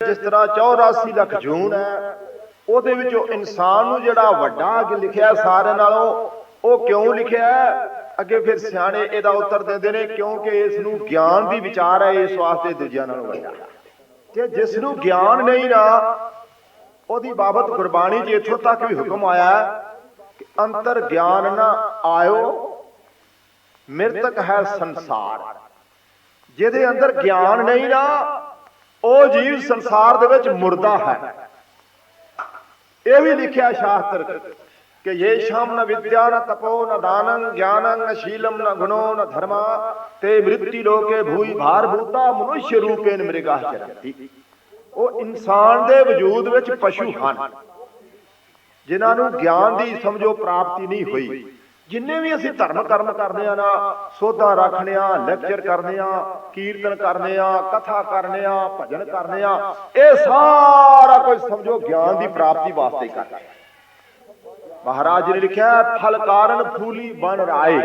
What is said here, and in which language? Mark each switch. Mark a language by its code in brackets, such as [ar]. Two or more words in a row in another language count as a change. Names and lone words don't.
[pa] ਜਿਸ ਤਰ੍ਹਾਂ 84 ਲੱਖ ਜੂਨ ਹੈ, ਉਹਦੇ ਵਿੱਚੋਂ ਇਨਸਾਨ ਨੂੰ ਜਿਹੜਾ ਵੱਡਾ ਅੱਗੇ ਲਿਖਿਆ ਸਾਰੇ ਨਾਲੋਂ, ਉਹ ਕਿਉਂ ਲਿਖਿਆ ਹੈ ਅੱਗੇ ਫਿਰ ਸਿਆਣੇ ਇਹਦਾ ਉੱਤਰ ਦਿੰਦੇ ਨੇ ਕਿਉਂਕਿ ਇਸ ਨੂੰ ਗਿਆਨ ਦੀ ਵਿਚਾਰ ਹੈ, ਇਸ ਵਾਸਤੇ ਦੂਜਿਆਂ ਨਾਲੋਂ ਵੱਡਾ। ਤੇ ਜਿਸ ਨੂੰ ਗਿਆਨ ਨਹੀਂ ਨਾ, ਉਹਦੀ ਬਾਬਤ ਗੁਰਬਾਣੀ 'ਚ ਇੱਥੋਂ ਤੱਕ ਵੀ ਹੁਕਮ ਆਇਆ ਅੰਤਰ ਗਿਆਨ ਨ ਆਇਓ, ਮਿਰਤਕ ਹੈ ਸੰਸਾਰ। ਜਿਹਦੇ ਅੰਦਰ ਗਿਆਨ ਨਹੀਂ ਨਾ, ਉਹ ਜੀਵ ਸੰਸਾਰ ਦੇ ਵਿਚ ਮੁਰਦਾ ਹੈ। ਇਹ ਵੀ ਲਿਖਿਆ ਸ਼ਾਸਤਰ ਕਿ [sa] ये शाम न विद्या न तपो न दानं ज्ञानं न शीलम न गुणो न धर्मा ते मृत्यु लोके भूई भार भूता मनुष्य रूपेन मृगा चरंती। [pa] ਉਹ ਇਨਸਾਨ ਦੇ ਵਜੂਦ ਵਿਚ ਪਸ਼ੂ ਹਨ ਜਿਨ੍ਹਾਂ ਨੂੰ ਗਿਆਨ ਦੀ ਸਮਝੋ ਪ੍ਰਾਪਤੀ ਨਹੀਂ ਹੋਈ। ਜਿੰਨੇ ਵੀ ਅਸੀਂ ਧਰਮ ਕਰਮ ਕਰਨੇ ਨਾ, ਸੋਧਾ ਰੱਖਣੇ, ਲੈਕਚਰ ਕਰਨੇ, ਕੀਰਤਨ ਕਰਨੇ, ਕਥਾ ਕਰਨੇ, ਭਜਨ ਕਰਨੇ, ਇਹ ਸਾਰਾ ਕੁਝ ਸਮਝੋ ਗਿਆਨ ਦੀ ਪ੍ਰਾਪਤੀ ਵਾਸਤੇ [hi] करते हैं। [pa] ਮਹਾਰਾਜ ਨੇ ਲਿਖਾ ਫਲ ਕਾਰਣ ਫੂਲੀ ਬਨਰਾਇ।